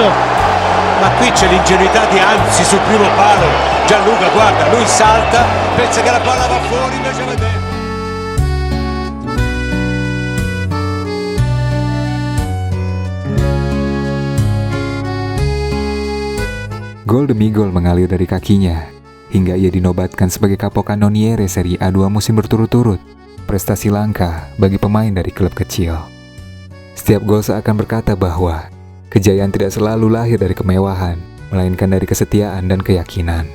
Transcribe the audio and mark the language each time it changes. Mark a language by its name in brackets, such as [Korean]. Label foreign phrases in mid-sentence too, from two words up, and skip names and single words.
[Italian] Ma qui c'è l'ingenuità di Anzi sul primo palo. Gianluca, guarda, lui salta, pensa che la palla va fuori, invece va dentro. [Indonesian] Gol demi gol mengalir dari kakinya, hingga ia dinobatkan sebagai kapok kanoniere Serie A 2 musim berturut-turut. Prestasi langka bagi pemain dari klub kecil. Setiap gol seakan berkata bahwa kejayaan tidak selalu lahir dari kemewahan, melainkan dari kesetiaan dan keyakinan.